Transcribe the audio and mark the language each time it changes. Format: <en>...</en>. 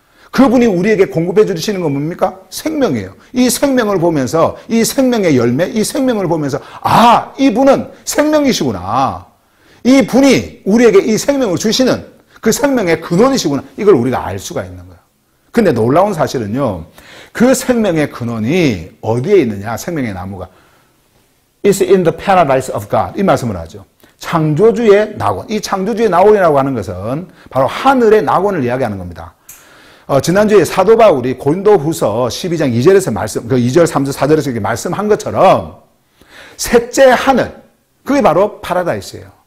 <ko>그분이 우리에게 공급해 주시는 건 뭡니까? 생명이에요. 이 생명을 보면서 이 생명의 열매, 이 생명을 보면서 이분은 생명이시구나. 이 분이 우리에게 이 생명을 주시는 그 생명의 근원이시구나. 이걸 우리가 알 수가 있는 거예요. 근데 놀라운 사실은요. 그 생명의 근원이 어디에 있느냐? 생명의 나무가.</ko> <en>It's in the paradise of God.</en> <ko>이 말씀을 하죠. 창조주의 낙원. 이 창조주의 낙원이라고 하는 것은 바로 하늘의 낙원을 이야기하는 겁니다. 지난주에 사도 바울이 고린도후서 12장 2절에서 2절, 3절, 4절에서 이렇게 말씀한 것처럼 셋째 하늘, 그게 바로 파라다이스예요.</ko>